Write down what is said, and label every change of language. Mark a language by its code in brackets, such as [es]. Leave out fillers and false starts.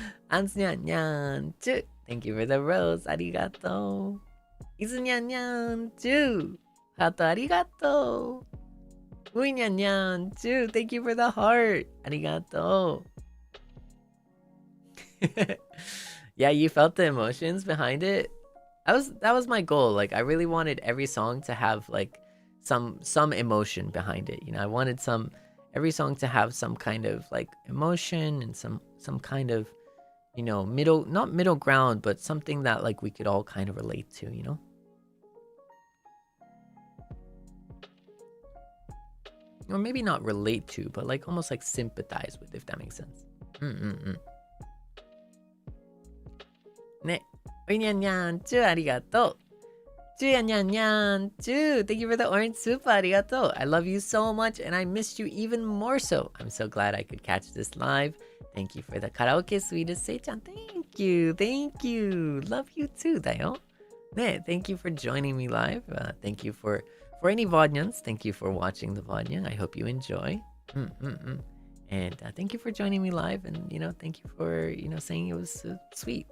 [en] あんつにゃんにゃんちゅう Thank you for the rose [ja] ありがとう。いずにゃんにゃんちゅうハートありがとう。 [en] ういにゃんにゃんちゅう Thank you for the heart [ja] ありがとう。 [en] Yeah, you felt the emotions behind it. That was my goal. Like, I really wanted every song to have like some emotion behind it. You know, I wanted every song to have some kind of like emotion and some kind of, you know, not middle ground, but something that like we could all kind of relate to, you know? Or maybe not relate to, but like almost like sympathize with, if that makes sense. [ja] ね。 [en] おいにゃんにゃんちゅう [ja] ありがとう。 [en] ちゅうやにゃんにゃんちゅう Thank you for the orange Supa ありがとう。 I love you so much and I missed you even more so. I'm so glad I could catch this live. Thank you for the karaoke, sweetest せいちゃん。 Thank you. Thank you. Love you too だよ。 [ja] ね。 [en] Thank you for joining me live. Thank you for any Vodnyans. Thank you for watching the Vodnya. I hope you enjoy. And thank you for joining me live, and you know, thank you for saying it was sweet.